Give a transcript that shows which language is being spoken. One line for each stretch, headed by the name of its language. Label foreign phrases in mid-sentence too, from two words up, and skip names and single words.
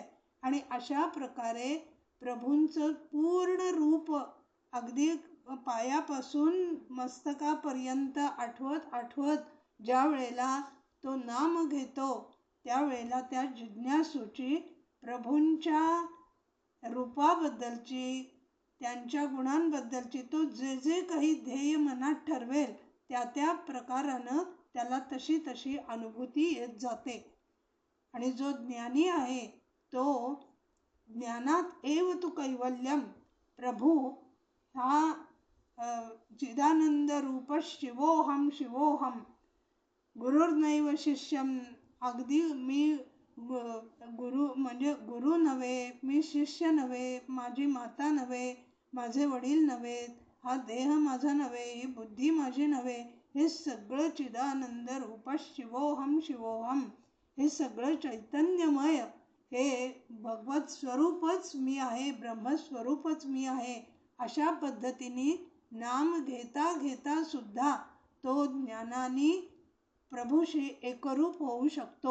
Marathi: आणि अशा प्रकारे प्रभूंचं पूर्ण रूप अगदी पायापासून मस्तकापर्यंत आठवत आठवत ज्या वेळेला तो नाम घेतो त्यावेळेला त्या जिज्ञासूची प्रभूंच्या रूपाबद्दलची, त्यांच्या गुणांबद्दलची तो जे जे काही ध्येय मनात ठरवेल त्या त्या प्रकारानं त्याला तशी तशी अनुभूती येत जाते. आणि जो ज्ञानी आहे तो
Sanskrit: ज्ञानात एव तु कैवल्यम,
Marathi: प्रभू हा
Sanskrit: चिदानंद रूप शिवोहम शिवोहम, गुरुर्नैव शिष्यम,
Marathi: अगदी मी गुरु म्हणजे गुरु नव्हे, मी शिष्य नव्हे, माझी माता नव्हे, माझे वडील नव्हेत, हा देह माझा नव्हे, ही बुद्धी माझी नव्हे, हे सगळं
Sanskrit: चिदानंद रूप शिवोहम शिवोहम,
Marathi: हे सगळं चैतन्यमय हे भगवत स्वरूपच मी आहे, ब्रह्मस्वरूपच मी आहे. अशा पद्धतीने नाम घेता घेता सुद्धा तो ज्ञानाने प्रभूशी एकरूप होऊ शकतो.